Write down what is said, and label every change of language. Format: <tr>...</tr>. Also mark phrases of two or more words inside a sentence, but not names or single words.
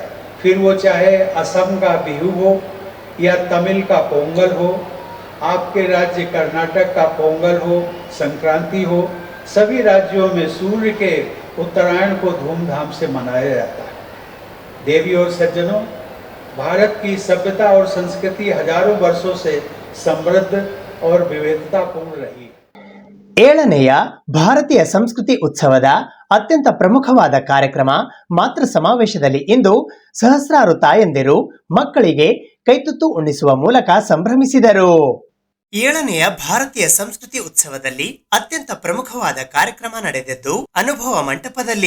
<hi>फिर वो चाहे असम का बिहू हो या तमिल का पोंगल हो, आपके राज्य कर्नाटक का पोंगल हो, संक्रांति हो, सभी राज्यों में सूर्य के उत्तरायण को धूमधाम से मनाया जाता है। देवी और सज्जनों, भारत की सभ्यता और संस्कृति हजारों वर्षों से समृद्ध और विविधतापूर्ण रही।</hi> <kn>ಏಳನೆಯ ಭಾರತೀಯ ಸಂಸ್ಕೃತಿ ಉತ್ಸವದ ಅತ್ಯಂತ ಪ್ರಮುಖವಾದ ಕಾರ್ಯಕ್ರಮ ಮಾತೃ ಸಮಾವೇಶದಲ್ಲಿ ಇಂದು ಸಹಸ್ರಾರು ತಾಯಂದಿರು ಮಕ್ಕಳಿಗೆ ಕೈತುತ್ತು ಉಣ್ಣಿಸುವ ಮೂಲಕ ಸಂಭ್ರಮಿಸಿದರು. ಏಳನೆಯ ಭಾರತೀಯ ಸಂಸ್ಕೃತಿ ಉತ್ಸವದಲ್ಲಿ ಅತ್ಯಂತ ಪ್ರಮುಖವಾದ ಕಾರ್ಯಕ್ರಮ ನಡೆದದ್ದು ಅನುಭವ ಮಂಟಪದಲ್ಲಿ.</kn>